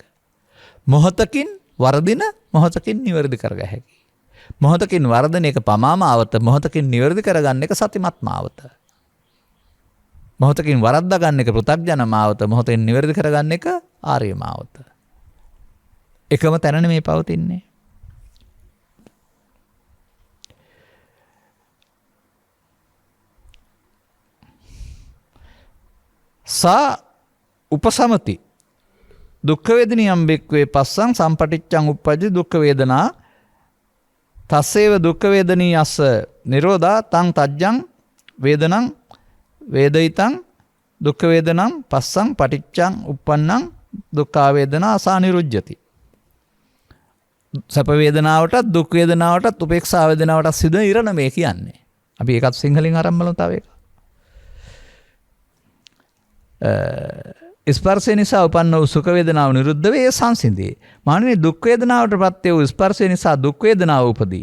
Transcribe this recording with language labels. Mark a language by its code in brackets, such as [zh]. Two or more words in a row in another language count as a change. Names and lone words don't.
[si] මොහොතකින් වර්ධින මොහොතකින් නිවැරදි කරගහ හැකි. මොහොතකින් වර්ධන එක පමාමාවත මොහොතකින් නිවැරදි කරගන්න එක සතිමත් මාවත. මොහොතකින් වරද්දා ගන්න එක පෘථග්ජන මාවත මොහොතෙන් නිවැරදි කරගන්න එක ආර්ය මාවත. එකම තැනනේ මේ පවතින්නේ. [pi] සා උපසමති දුක්ඛ වේදනියම් බික්වේ පස්සං සම්පටිච්ඡං උප්පජ්ජ දුක්ඛ වේදනා තස්සේව දුක්ඛ වේදනී අස්ස නිරෝධා තං තජ්ජං වේදනං වේදිතං දුක්ඛ වේදනං පස්සං පටිච්ඡං උප්පන්නං දුක්ඛ වේදනා අසානිරුජ්ජති. [si] සැප වේදනාවටත් දුක් වේදනාවටත් උපේක්ෂා වේදනාවටත් සිදුවන ඉරණ මේ කියන්නේ. අපි ඒකත් සිංහලෙන් ආරම්භ බලමු තව එක. ස්පර්ශය නිසා උපන්න වූ සුඛ වේදනාව නිරුද්ධ වේ සංසිඳේ. මානෙ දුක් වේදනාවට ප්‍රත්‍ය වූ ස්පර්ශය නිසා දුක් වේදනාව උපදී.